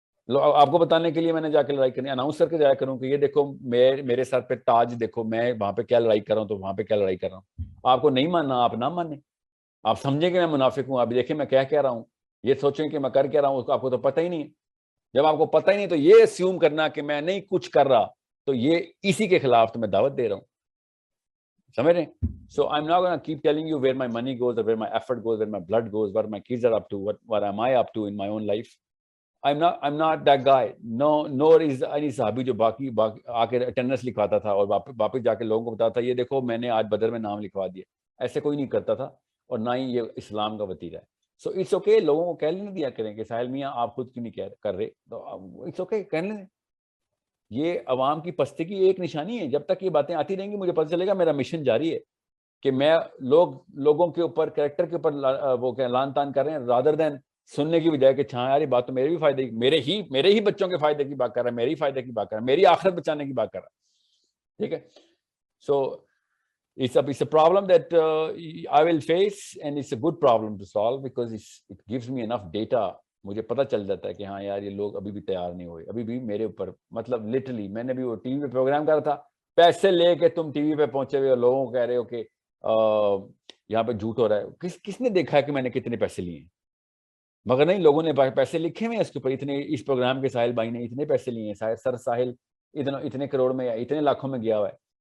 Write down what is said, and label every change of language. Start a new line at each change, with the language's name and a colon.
Urdu: آپ کو بتانے کے لیے میں نے جا کے لڑائی کرنی, اناؤنس کر کے جایا کروں کہ یہ دیکھو میرے سر پہ تاج دیکھو, میں وہاں پہ کیا لڑائی کر رہا ہوں, تو وہاں پہ کیا لڑائی کر رہا ہوں. آپ کو نہیں ماننا, آپ نہ مانیں, آپ سمجھیں کہ میں منافق ہوں, آپ دیکھیں میں کیا رہا ہوں, یہ سوچیں کہ میں کر کیا رہا ہوں, آپ کو تو پتہ ہی نہیں ہے. جب آپ کو پتہ ہی نہیں تو یہ اسیوم کرنا کہ میں نہیں کچھ کر رہا, تو یہ اسی کے خلاف تو میں دعوت دے رہا ہوں, سمجھ رہے ہیں.
English: So I'm not going to keep telling you where my money goes or where my effort goes, where my blood goes, what my kids are up to, what am I up to in my own life. I'm not that guy. No, nor is any
Urdu: صحابی جو باقی آ کے attendance لکھواتا تھا اور واپس جا کے لوگوں کو بتاتا تھا یہ دیکھو میں نے آج بدر میں نام لکھوا دیا. ایسے کوئی نہیں کرتا تھا, اور نہ ہی یہ اسلام کا وتیرہ ہے. سو اٹس اوکے, لوگوں کو کہہ لینے دیا کریں کہ ساحل میاں آپ خود کیوں نہیں کر رہے, تو اٹس اوکے, کہہ لیں. یہ عوام کی پستی کی ایک نشانی ہے. جب تک یہ باتیں آتی رہیں گی مجھے پتہ چلے گا میرا مشن جاری ہے کہ میں لوگوں کے اوپر کریکٹر کے اوپر وہ لان تان کر رہے ہیں, رادر دین سننے کی بجائے کہ ہاں یار یہ بات تو میرے بھی فائدے کی, میرے ہی بچوں کے فائدے کی بات کر رہا ہے, میرے ہی فائدے کی بات کر رہا ہے, میری آخرت بچانے کی بات کر رہا ہے. ٹھیک ہے,
English: So it's a problem that I will face, and it's a good problem to solve because it gives me enough data.
Urdu: مجھے پتہ چل جاتا ہے کہ ہاں یار یہ لوگ ابھی بھی تیار نہیں ہوئے, ابھی بھی میرے اوپر, مطلب لٹرلی میں نے بھی وہ ٹی وی پہ پروگرام کر رہا تھا, پیسے لے کے تم ٹی وی پہ پہنچے ہوئے اور لوگوں کو کہہ رہے ہو کہ یہاں پہ جھوٹ ہو رہا ہے. کس نے دیکھا ہے کہ میں نے کتنے پیسے لیے ہیں؟ مگر نہیں, لوگوں نے پیسے لکھے ہوئے ہیں اس کے اوپر, اتنے اس پروگرام کے ساحل بھائی نے اتنے پیسے لیے ہیں, سر ساحل اتنے کروڑ میں یا اتنے لاکھوں میں گیا ہوا ہے.